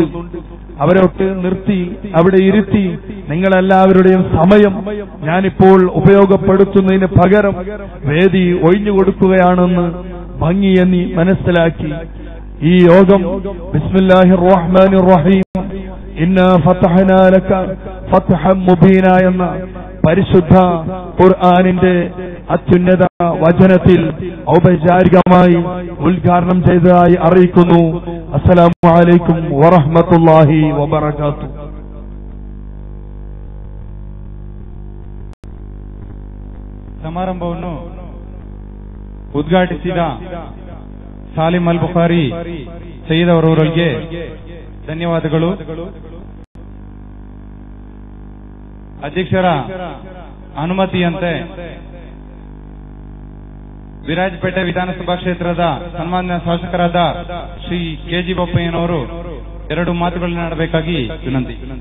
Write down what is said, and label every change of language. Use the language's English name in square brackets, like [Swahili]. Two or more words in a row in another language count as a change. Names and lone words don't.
[Malayalam] അവരൊക്കെ നിർത്തി അവിടെ ഇരുത്തി നിങ്ങളെല്ലാവരുടെയും സമയം ഞാനിപ്പോൾ ഉപയോഗപ്പെടുത്തുന്നതിന് പകരം വേദി ഒഴിഞ്ഞുകൊടുക്കുകയാണെന്ന് ഭംഗിയെന്നി മനസ്സിലാക്കി ഈ യോഗം [Arabic] بسم الله الرحمن الرحيم إنا فتحنا لك فتحا مبينا [Malayalam] എന്ന പരിശുദ്ധ ഖുർആനിന്റെ അത്യുന്നത വചനത്തിൽ ഔപചാരികമായി ഉദ്ഘാടനം ചെയ്തതായി അറിയിക്കുന്നു. [Arabic] السلام عليكم ورحمة الله وبركاته. [Kannada] ಸಮಾರಂಭವನ್ನು ಉದ್ಘಾಟಿಸಿದ ಸಾಲಿಂ ಅಲ್ ಬುಖಾರಿ ಸಯ್ಯದ್ ಅವರವರಿಗೆ ಧನ್ಯವಾದಗಳು. ಅಧ್ಯಕ್ಷರ ಅನುಮತಿಯಂತೆ ವಿರಾಜಪೇಟೆ ವಿಧಾನಸಭಾ ಕ್ಷೇತ್ರದ ಸನ್ಮಾನ್ಯ ಶಾಸಕರಾದ ಶ್ರೀ ಕೆಜಿ ಬೋಪಯ್ಯನವರು 2 ಮಾತುಗಳನ್ನಾಡಬೇಕಾಗಿ ವಿನಂತಿ.